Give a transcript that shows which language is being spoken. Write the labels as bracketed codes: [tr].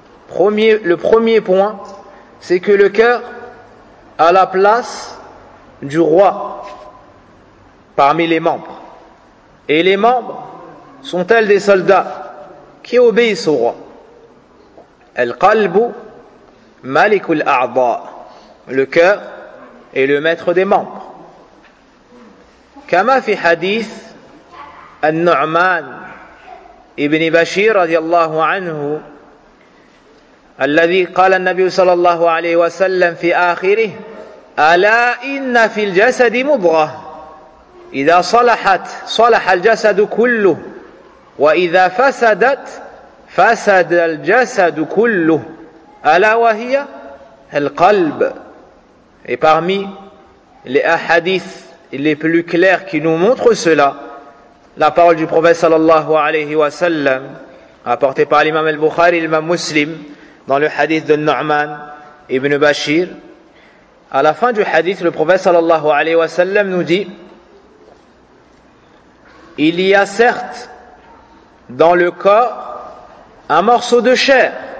[fr] Le premier point, c'est que le cœur a la place du roi parmi les membres. Et les membres sont-elles des soldats qui obéissent au roi. [ar] القلب ملك الأعضاء. [fr] Le cœur est le maître des membres. [ar] كما في حديث النعمان ابن بشير رضي الله عنه الذي قال النبي صلى الله عليه وسلم في آخره ألا إن في الجسد مضغة إذا صلحت صلح الجسد كله وإذا فسدت فسد الجسد كله ألا وهي القلب. [fr] Et parmi les hadiths les plus clairs qui nous montrent cela, la parole du prophète sallallahu alayhi wa sallam, apportée par l'imam al-Bukhari et l'imam muslim, dans le hadith de Nu'man ibn Bashir. À la fin du hadith, le prophète sallallahu alayhi wa sallam nous dit, il y a certes dans le corps un morceau de chair.